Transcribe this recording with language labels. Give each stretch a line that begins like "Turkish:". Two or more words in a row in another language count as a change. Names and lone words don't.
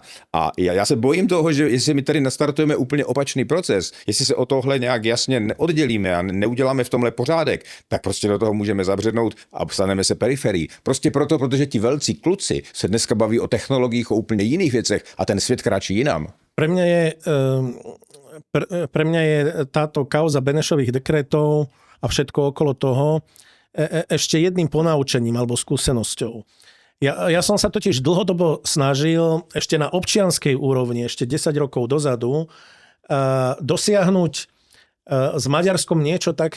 Czech: A já se bojím toho, že jestli my tady nastartujeme úplně opačný proces, jestli se o tohle nějak jasně neoddělíme a neuděláme v tomhle pořádek, tak prostě do toho můžeme zabřednout a staneme se periferií. Prostě proto, protože ti velcí kluci se dneska baví o technologiích, o úplně jiných věcech a ten svět kráčí jinam.
Slovak: Pre mňa je táto kauza Benešových dekretov a všetko okolo toho ešte jedným ponaučením alebo skúsenosťou. Ja som sa totiž dlhodobo snažil ešte na občianskej úrovni, ešte 10 rokov dozadu, dosiahnuť s Maďarskom niečo také,